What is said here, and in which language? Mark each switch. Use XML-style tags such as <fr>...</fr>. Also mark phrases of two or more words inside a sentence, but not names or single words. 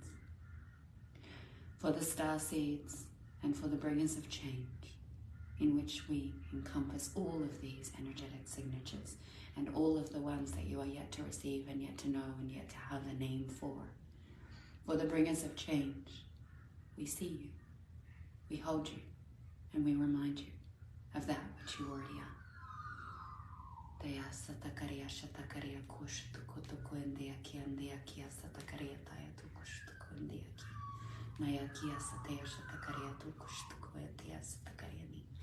<en>For the star seeds and for the bringers of change, in which we encompass all of these energetic signatures and all of the ones that you are yet to receive and yet to know and yet to have a name for. For the bringers of change, we see you, we hold you, and we remind you of that which you already are. Daya satakaria shatakaria kushtukutuku endia ki andia kia satakaria taya tukushtuku endia ki. Naya kia satea shatakaria tukushtuku etia satakaria ni.</en>